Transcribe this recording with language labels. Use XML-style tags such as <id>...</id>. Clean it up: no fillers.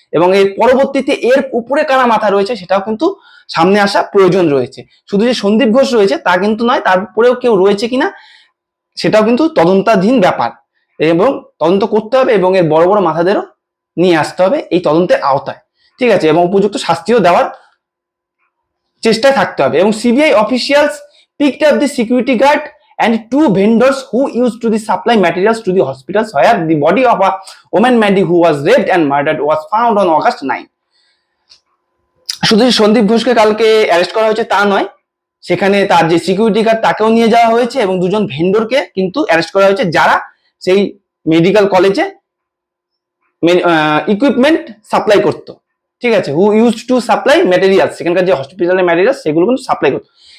<bn>এবং এর পরবর্তীতে এর উপরে কারা মাথা রয়েছে সেটাও কিন্তু সামনে আসা প্রয়োজন রয়েছে। শুধু যে সন্দীপ ঘোষ রয়েছে তা কিন্তু নয়, তারপরেও কেউ রয়েছে কিনা সেটাও কিন্তু তদন্তাধীন ব্যাপার, এবং তদন্ত করতে হবে এবং এর বড় বড় মাথাদেরও নিয়ে আসতে হবে এই তদন্তের আওতায়, ঠিক আছে, এবং উপযুক্ত শাস্তিও দেওয়ার চেষ্টায় থাকতে হবে।</bn> <en>এবং CBI officials picked up the security guard and two vendors who used to the supply materials to the hospitals where the body of a woman Maddie who was raped and murdered was found on August 9.</en> <bn>শুধু সন্দীপ ঘোষকে কালকে arrest করা হয়েছে তা নয়, সেখানে তার যে সিকিউরিটি গার্ড তাকেও নিয়ে যাওয়া হয়েছে এবং দুজন ভেন্ডরকে কিন্তু অ্যারেস্ট করা হয়েছে যারা সেই মেডিকেল কলেজে ইকুইপমেন্ট সাপ্লাই করতো, ঠিক আছে,</bn> <en>who use to supply materials,</en> <bn>সেখানকার যে হসপিটালের ম্যাটেরিয়ালস সেগুলো কিন্তু সাপ্লাই করতো।</bn>